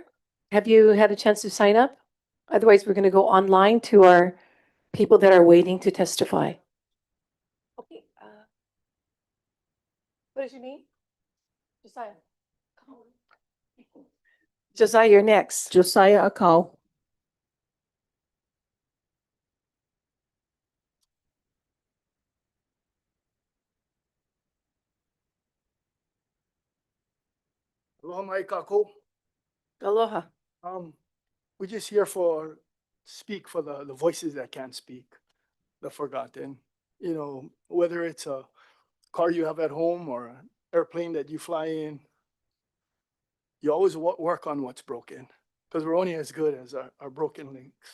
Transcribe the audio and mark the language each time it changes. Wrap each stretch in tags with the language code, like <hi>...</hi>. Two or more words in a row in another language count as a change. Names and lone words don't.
<en>Have you had a chance to sign up? Otherwise, we're going to go online to our people that are waiting to testify. Okay. What is your name? Josiah. Josiah, you're next. Josiah Akau.</en> <haw>Aloha mai kākou.</haw> <en>Aloha. We're just here for speak for the voices that can't speak, the forgotten. You know, whether it's a car you have at home or an airplane that you fly in, you always work on what's broken because we're only as good as our broken links.</en>